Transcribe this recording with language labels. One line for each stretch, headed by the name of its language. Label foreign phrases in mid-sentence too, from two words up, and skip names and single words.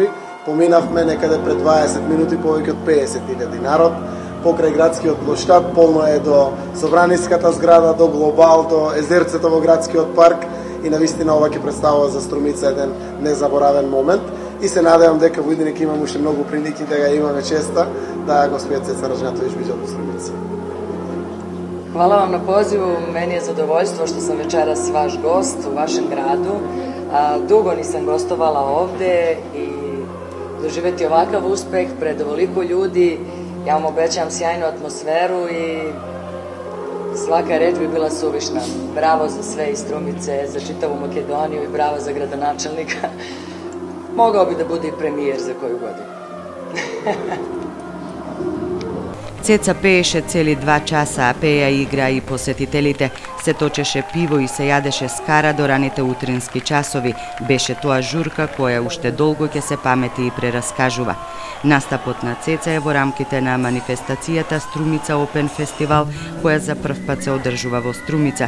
Macedonian: Поминавме некаде пред 20 минути повеќе од 50.000 народ покрај градскиот плоштад, полно е до Собраниската зграда, до Глобал, до езерцето во градскиот парк и навистина ова ќе представува за Струмица еден незаборавен момент. И се надевам дека во иднина ќе имаме уште многу прилики да ја имаме честа да господја Цеца Ражнатовиќ биде во Струмица.
Serbian: Hvala vam na pozivu, meni je zadovoljstvo što sam večeras vaš gost u vašem gradu. Dugo nisam gostovala ovde i doživeti ovakav uspeh pred ovoliko ljudi, ja vam obećam sjajnu atmosferu i svaka reč bi bila suvišna. Bravo za sve iz Strumice, za čitavu Makedoniju i bravo za gradonačelnika. Mogao bi da bude i premijer za koju godinu.
Macedonian: Цеца пееше цели 2 часа, а пеја игра и посетителите. Се точеше пиво и се јадеше скара до раните утрински часови. Беше тоа журка која уште долго ќе се памети и прераскажува. Настапот на Цеца е во рамките на манифестацијата Струмица Опен Фестивал, која за прв пат се одржува во Струмица.